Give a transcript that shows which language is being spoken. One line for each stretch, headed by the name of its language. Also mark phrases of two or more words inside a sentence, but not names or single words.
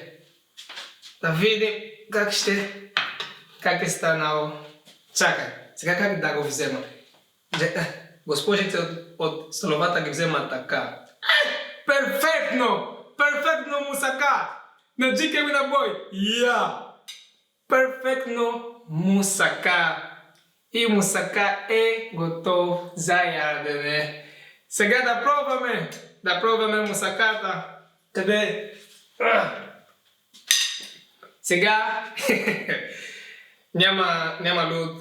Bulgarian: Да видим как е станало. Чакай, сега как да го взема? Госпожите от столовата ги вземат така. Перфектно мусака! На GK winner boy! Перфектно мусака! И мусака е готов за ядене. Сега да пробваме мусаката. Къде? Сега няма люд.